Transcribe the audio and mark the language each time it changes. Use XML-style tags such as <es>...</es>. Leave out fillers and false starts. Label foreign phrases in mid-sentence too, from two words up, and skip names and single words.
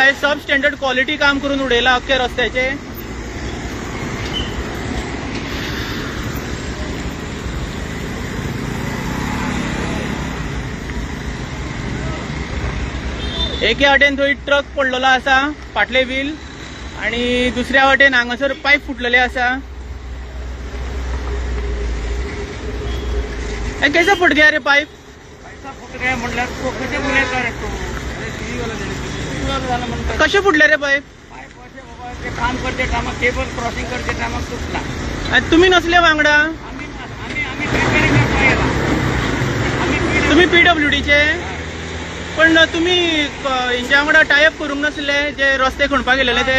<kok>हे</kok> <en>sub standard quality</en> <kok>काम करून उडयलां अख्ख्या रस्त्याचे. एके वाटेन थंय ट्रक पडलेलो आसा फाटले व्हील आणि दुसऱ्या वाटेन हांगासर पायप फुटलेले आसा.</kok> <hi>कैसा फुट गया रे पाइप? पैसा फुट गया</hi> <kok>म्हटल्यार तो कशें उलयता रे तूं? कशें फुटले रे पाइप? पाईप अशें बाबा ते काम करते टायमाक</kok> <en>cable crossing</en> <kok>करते टायमाक तुटला. तुम्ही नसले वांगडा? आम्ही रिपेरिंग करपाक गेला. तुम्ही PWDचे पण तुम्ही हेंच्या वांगडा टायअप करूंक नसले जे रस्ते खणपाक गेलेले ते?</kok>